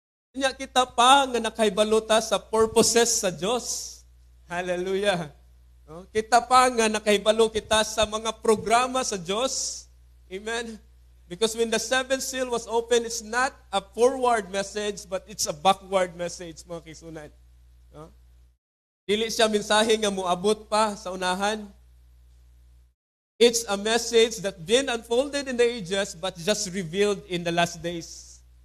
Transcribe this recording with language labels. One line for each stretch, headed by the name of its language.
Cebuano: Nya kita pa nga nakahibalo sa purposes sa Dios. Hallelujah. Kita pa nga nakahibalo kita sa mga programa sa Dios. Amen.
English: Because when the seventh seal was opened, it's not a forward message, but it's a backward message,
Cebuano: mga kaigsunan. Dili siya mensahe nga moabot pa sa unahan.
English: It's a message that been unfolded in the ages, but just revealed in the last days.